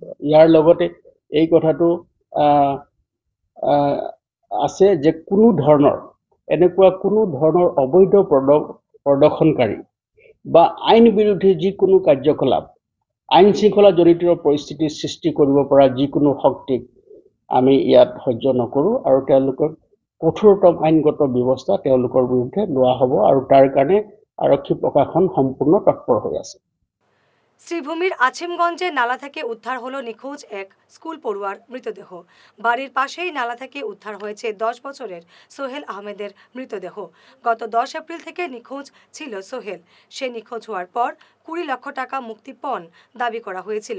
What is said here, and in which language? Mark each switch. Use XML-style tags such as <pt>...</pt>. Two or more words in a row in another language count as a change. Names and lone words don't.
<as>ইয়াৰ লগতে এই কথাটো আছে যে এনেকুৱা কোনো ধৰণৰ অবৈধ প্ৰদৰ্শনকাৰী বা আইন বিৰোধী যিকোনো কাৰ্যকলাপ, আইন শৃংখলা জড়িত পৰিস্থিতিৰ সৃষ্টি কৰিব পৰা যিকোনো শক্তিক আমি ইয়াত সহ্য নকৰোঁ আৰু তেওঁলোকক কঠোৰতম আইনগত ব্যৱস্থা তেওঁলোকৰ বিৰুদ্ধে লোৱা হ'ব আৰু তাৰ কাৰণে আৰক্ষী প্ৰশাসন সম্পূৰ্ণ তৎপৰ হৈ আছে।</as> <bn>শ্রীভূমির আছিমগঞ্জে নালা থেকে উদ্ধার হলো নিখোঁজ এক স্কুল পড়ুয়ার মৃতদেহ। বাড়ির পাশেই নালা থেকে উদ্ধার হয়েছে 10 বছরের সোহেল আহমেদের মৃতদেহ। গত 10 এপ্রিল থেকে নিখোঁজ ছিল সোহেল। সে নিখোঁজ হওয়ার পর 20 লক্ষ টাকা মুক্তিপণ দাবি করা হয়েছিল।</bn>